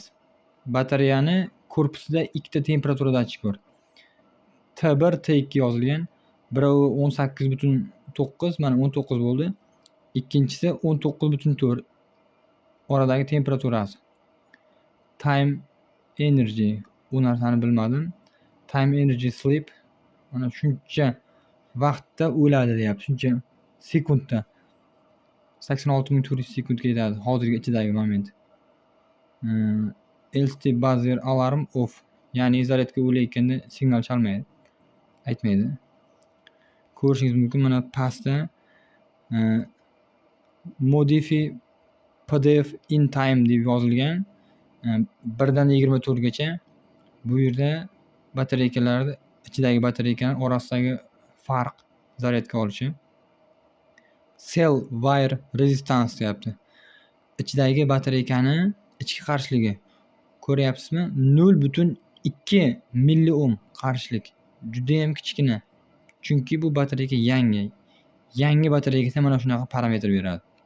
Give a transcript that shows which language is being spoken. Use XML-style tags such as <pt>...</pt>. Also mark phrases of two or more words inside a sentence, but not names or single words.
<uz>Batareyani korpusida ikkita temperatura datchik bor. T1, T2 yozilgan. Biri 18.9, mana 19 bo'ldi. Ikkinchisi 19.4. Oradagi temperaturasi.</uz> <en>Time energy,</en> <uz>bu narsani bilmadim.</uz> <en>Time energy sleep,</en> <uz>mana shuncha vaqtda o'ladi deyapti. Shuncha sekundda. 86.400 sekundga yetadi hozirgi ichidagi moment.</uz> <en>LT buzzer alarm off,</en> <uz>ya'ni zaryadka o'layotganda signal chalmaydi, aytmaydi. Ko'rishingiz mumkin, mana pastda</uz> <en>modify PDF in time</en> <uz>deb yozilgan. 1 dan 24 gacha. Bu yerda batareykalar ichidagi batareykalar orasidagi farq zaryadka olishi.</uz> <en>Cell wire resistance deyapti.</en> <uz>Ichidagi batareykani ichki qarshiligi. Ko'ryapsizmi? 0.2 milliohm qarshilik. Juda ham kichkina. Chunki bu batareyka yangi. Yangi batareykada mana shunaqa parametr beradi.</uz>